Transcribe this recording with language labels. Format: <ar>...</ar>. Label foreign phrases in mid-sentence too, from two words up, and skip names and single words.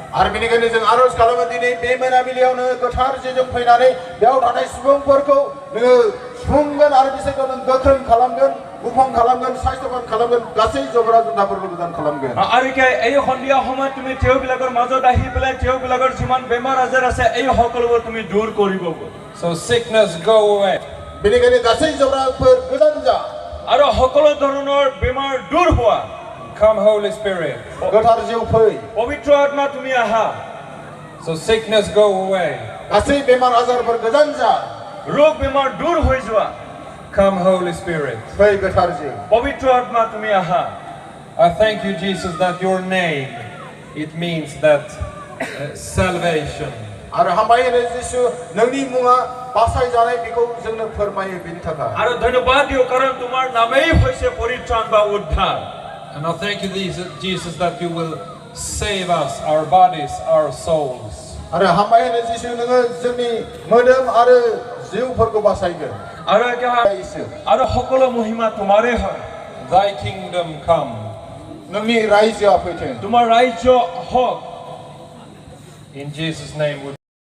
<brx>आरो बेनिखायनो जों आरज खालामो दिनै बे मोनाबिलियाव नोङो गोथार जिजों फैनानै बेयाव थानाय सुबुंफोरखौ नोङो सुफुंगोन आरो बिसोरखौ नों गोख्रों खालामगोन गुफुं खालामगोन साइस्थ'बान खालामगोन गासै जबरा जुनाफोरखौ गोदान खालामगोन</brx> <as>আৰু কি এই সন্ধিয়া সময়ত তুমি তেওঁবিলাকৰ মাজত আহি পেলাই তেওঁবিলাকৰ যিমান বেমাৰ আজাৰ আছে এই সকলোবোৰ তুমি দূৰ কৰিব</as> <en>So sickness go away.</en> <brx>बेनिखायनो गासै जबराफोर गोजान जा</brx> <as>আৰু সকলো ধৰণৰ বেমাৰ দূৰ হোৱা</as> <en>Come, Holy Spirit.</en> <brx>गोथार जिउ फै</brx> <as>পবিত্ৰ আত্মা তুমি আহা</as> <en>So sickness go away.</en> <brx>गासै बेमार आजारफोर गोजान जा</brx> <as>ৰোগ বেমাৰ দূৰ হৈ যোৱা</as> <en>Come, Holy Spirit.</en> <brx>फै गोथार जिउ</brx> <as>পবিত্ৰ আত্মা তুমি আহা</as> <en>I thank you, Jesus, that your name, it means that salvation.</en> <brx>आरो हामबाय होनो जिसु नोंनि मुङा बासायजानाय बेखौ जोंनो फोरमायो बेनि थाखाय</brx> <as>আৰু ধন্যবাদ দিও কাৰণ তোমাৰ নামেই হৈছে পৰিত্ৰাণ বা উদ্ধাৰ</as> <en>And I thank you, Jesus, that you will save us, our bodies, our souls.</en> <brx>आरो हामबाय होनो जिसु नोङो जोंनि मोदोम आरो जिउफोरखौ बासायगोन</brx> <as>আৰু সকলো মহিমা তোমাৰে হয়</as> <en>Thy kingdom come.</en> <brx>नोंनि रायजोआ फैथों</brx> <as>তোমাৰ ৰাজ্য হওক</as> <en>In Jesus' name we</en>